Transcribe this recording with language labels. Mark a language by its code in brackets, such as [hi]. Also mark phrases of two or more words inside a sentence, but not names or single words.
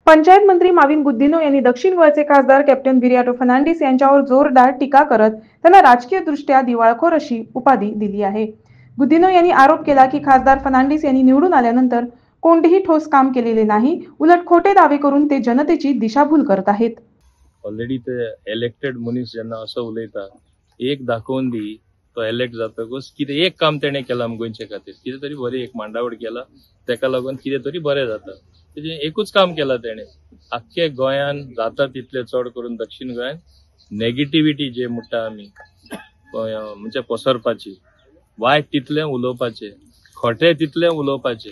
[mr] पंचायत मंत्री माविन गुद्दिनो यांनी दक्षिण गोव्याचे खासदार कॅप्टन बिरियाटो फर्नांडिस यांच्यावर जोरदार टीका करत त्यांना राजकीयदृष्ट्या दिवाळखोर अशी उपाधी दिली आहे। गुद्दिनो यांनी आरोप केला की खासदार फर्नांडिस यांनी निवडून आल्यानंतर कोणतेही ठोस काम केलेले नाही, उलट खोटे दावे करून ते जनतेची दिशाभूल करत आहेत। [kok] ऑलरेडी ते इलेक्टेड मनीस जेन्ना असो उलयता एक दाखोवन दी तो इलेक्ट जातकच कितें एक काम तेणे केला गोंयचे खातीर, कितें तरी बरी एक मांडावळ केला, तेका लागून कितें तरी बरें जाता। तेजें एकूच काम केला तेणे आख्खे गोंयान जाता तितले चड करून दक्षिण गोंयान नेगेटिविटी जे म्हणटा आमी म्हणजे पसरपाची, वायट तितलें उलोवपाचें, खोटे तितलें उलोवपाचें।